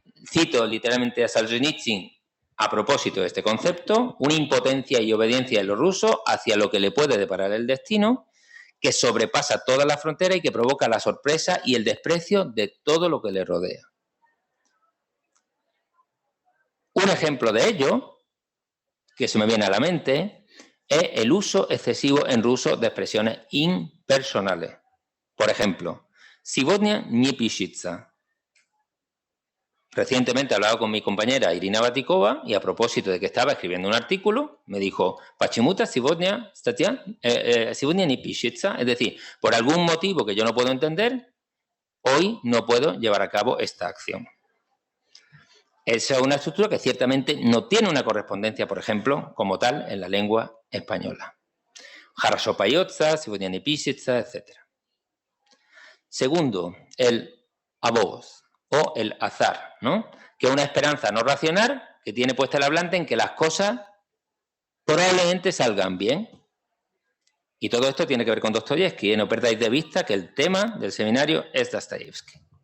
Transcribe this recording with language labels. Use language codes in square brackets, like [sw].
[es] Cito literalmente a Solzhenitsyn a propósito de este concepto: una impotencia y obediencia en lo ruso hacia lo que le puede deparar el destino, que sobrepasa toda la frontera y que provoca la sorpresa y el desprecio de todo lo que le rodea. Un ejemplo de ello, que se me viene a la mente, es el uso excesivo en ruso de expresiones impersonales. Por ejemplo, [ru] «Сегодня не пишется». [es] Recientemente he hablado con mi compañera Irina Batikova y a propósito de que estaba escribiendo un artículo, me dijo, [ru] «Почему-то сегодня не пишется», [es] es decir, por algún motivo que yo no puedo entender, hoy no puedo llevar a cabo esta acción. Esa es una estructura que ciertamente no tiene una correspondencia, por ejemplo, como tal, en la lengua española. [ru] Хорошо поется, сегодня не пишется, etc. [es] Segundo, el avoz o el azar, ¿no? Que es una esperanza no racional que tiene puesta el hablante en que las cosas probablemente salgan bien. Y todo esto tiene que ver con Dostoyevsky, ¿eh? No perdáis de vista que el tema del seminario es Dostoyevsky.